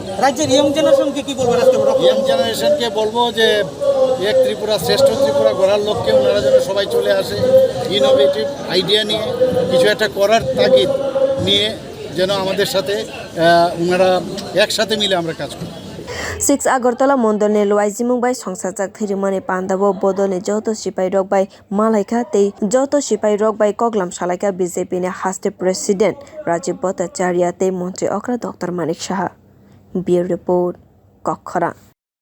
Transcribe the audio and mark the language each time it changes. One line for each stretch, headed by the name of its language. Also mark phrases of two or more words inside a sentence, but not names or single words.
Bangla: রাজ্যের
English: young generation
Bangla: কি বলবো?
English: young generation
Bangla: বলবো যে এক ত্রিপুরা শ্রেষ্ঠ ত্রিপুরা গড়ার লক্ষ্যে ওনারা যেন সবাই চলে আসে
English: innovative idea
Bangla: নিয়ে কিছু একটা করার তাগিদ নিয়ে যেন আমাদের সাথে ওনারা একসাথে মিলে আমরা কাজ করি।
Kok Borok: 6 Agartala mondol ni loaijimung bai songchajak thwirimani panda bo bodol ni joto sipai rok bai malaikha tei joto sipai rok bai koglam salaika BJP ni haste President Rajib Bhattacharyam tei montri okra Dr.Manik Saha.
English: Bureau report Kokkhara।